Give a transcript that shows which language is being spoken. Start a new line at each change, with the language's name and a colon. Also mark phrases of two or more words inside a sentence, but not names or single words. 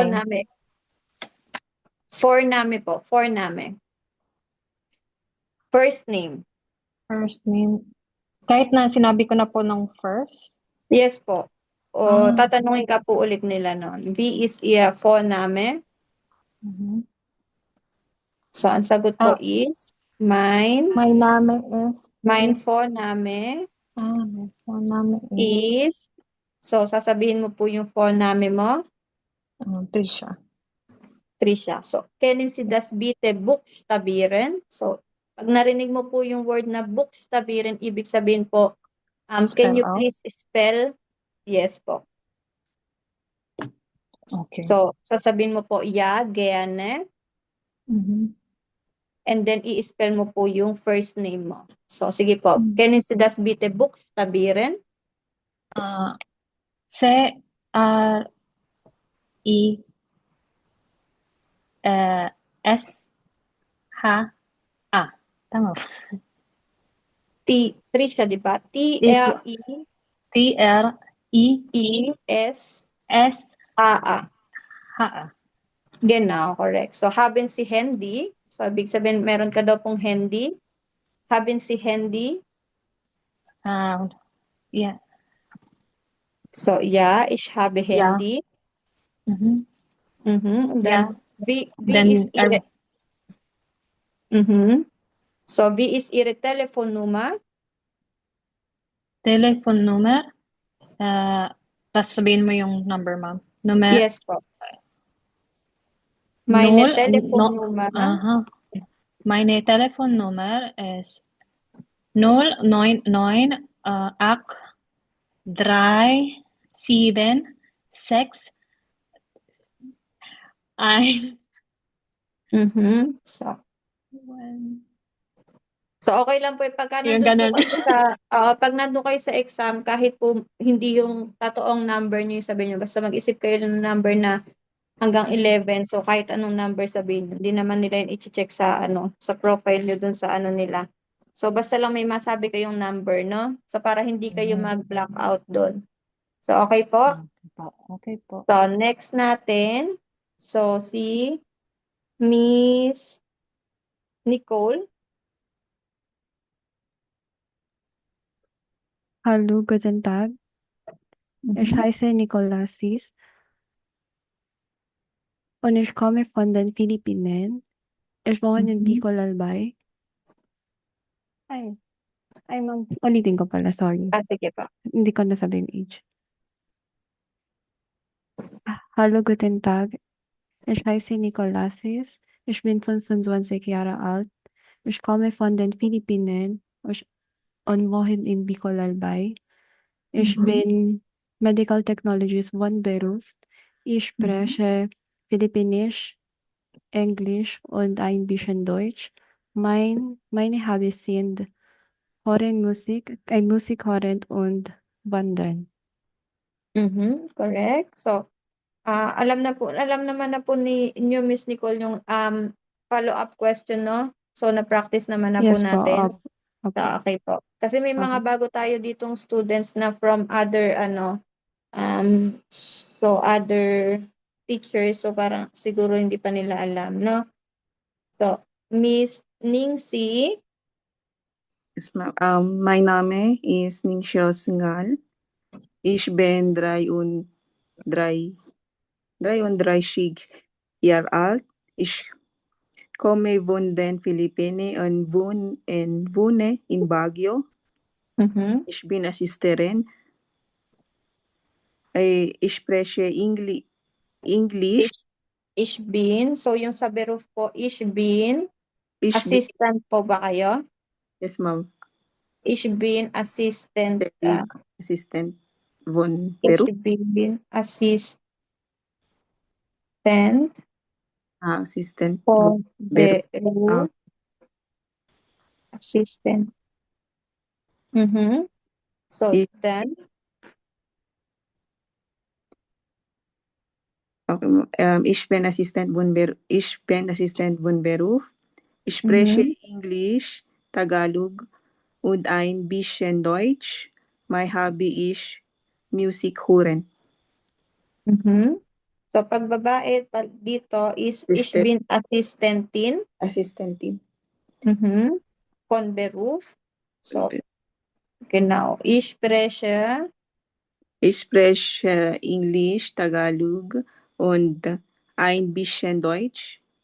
German: Vorname. Vorname po. Vorname.
English: First name. First name.
Filipino: Kahit na sinabi ko na po ng first? Yes po. O tatanungin ka po ulit nila noon.
German: Wie ist Ihr Vorname? Mhm.
English: So,
Filipino: ang sagot po is, mein
English: Name is?
German: Mein Vorname
English: My Vorname is?
Filipino: is, so sasabihin mo po yung Vorname mo, Trisha. Tricia.
German: So, kennen Sie das bitte buchstabieren?
Filipino: So, pag narinig mo po yung word na buchstabieren, ibig sabihin po,
English: can Spell you out? please spell? Yes po. Okay.
Filipino: So, sasabihin mo po,
German: ja, gerne. Mhm.
English: And then,
Filipino: i-spell mo po yung
English: first name
Filipino: mo. So, sige po.
German: Kennen Sie das bitte buchstabieren? C-R-I-S-H-A.
Filipino: Tama ba? Tricia, di ba? T-R-I T-R-I-S-S-H-A.
German: Genau, correct. So, haben Sie Handy?
Filipino: So, ibig sabihin, meron ka daw pong handy.
German: Haben Sie Handy?
English: Yeah.
German: So, ja, ich habe Handy. Mhm. Mhm. Then, wie
English: Then,
German: ist Ihre... Mhm. So, wie ist Ihre Telefonnummer? Telefonnummer?
Filipino: Tapos sabihin mo yung number, ma'am. Yes po.
German: Meine Telefonnummer. Meine Telefonnummer ist 099 837 6 Mhm. So,
Filipino: okay lang po pagka Yung nandun po ganun. kayo sa, pag nandun kayo sa exam, kahit po hindi yung totoong number niyo yung sabihin niyo, basta mag-isip kayo ng number na hanggang 11, so kahit anong number sabihin niyo, hindi naman nila yun i-check sa, sa profile niyo dun sa nila. So, basta lang may masabi kayong number, no? So, para hindi kayo mag-block out dun. So, okay po? Okay po. So, next natin, so si Miss Nicole.
German: Hallo, guten Tag. Ich heiße Nicole Lassis und ich komme von den Philippinen. Ich wohne in Bicol, Albay. Ay, ma'am. Ulitin ko pala, sorry. Sige pa. Hindi ko nasabi yung age. Hallo, guten Tag. Ich heiße Nicole Lassis. Ich bin 25 Jahre alt. Ich komme von den Philippinen und wohne in Bicol, Albay. Ich bin Medical Technologist von Beruf. Ich spreche Filipinisch, Englisch und ein bisschen Deutsch. Meine Hobbys sind Hören Musik, Musik hören und wandern.
English: Mhm, correct.
Filipino: So, alam naman na po niyo Miss Nicole yung
English: follow-up question,
Filipino: no? So, na-practice naman na po Yes po, natin. opo. Okay po. Kasi may mga bago tayo ditong students na
English: from other other teachers,
Filipino: so parang siguro hindi pa nila alam, no? So, Miss Ningxi.
English: Yes, ma'am. My name is Ningxiao Singal.
German: Ich bin 33 Jahre alt. Ich komme von den Philippinen und wohne in Baguio. Ich bin Assistentin. Ich spreche English. Ich bin,
Filipino: so yung sa beruf po,
German: ich bin, Ich bin,
Filipino: assistant po ba kayo?
English: yes, ma'am.
German: Ich bin assistant, Assistant von ich Beruf. bin assistant Assistant
Filipino: po
German: von Beruf. beruf, assistant. So Ich-
English: then,
German: Ich bin Assistent von Beruf. Ich spreche Englisch, Tagalog und ein bisschen Deutsch. Mein Hobby ist Musik hören.
Filipino: So pag babae dito is
German: ich bin Assistentin Assistentin. von Beruf. So genau, ich spreche Englisch, Tagalog und ein bisschen Deutsch.